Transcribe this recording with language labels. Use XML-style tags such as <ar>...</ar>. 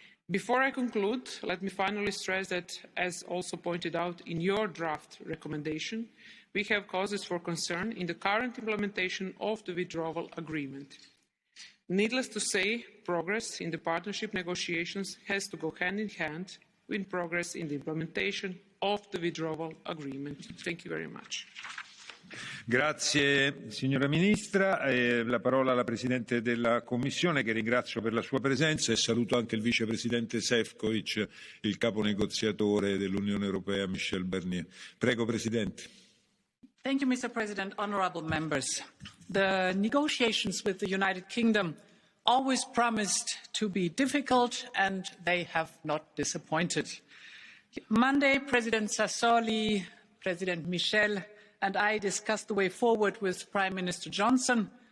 <en>Before I conclude, let me finally stress that, as also pointed out in your draft recommendation, we have causes for concern in the current implementation of the withdrawal agreement. Needless to say, progress in the partnership negotiations has to go hand in hand with progress in the implementation of the withdrawal agreement. Thank you very much.</en> <it>Grazie signora Ministra. La parola alla Presidente della Commissione, che ringrazio per la sua presenza, e saluto anche il Vicepresidente Šefčovič, il capo negoziatore dell'Unione Europea Michel Barnier. Prego Presidente.</it> <en>Thank you, Mr. President, honourable members. The negotiations with the United Kingdom always promised to be difficult, and they have not disappointed. Monday, President Sassoli, President Michel, and I discussed the way forward with Prime Minister Johnson.</en>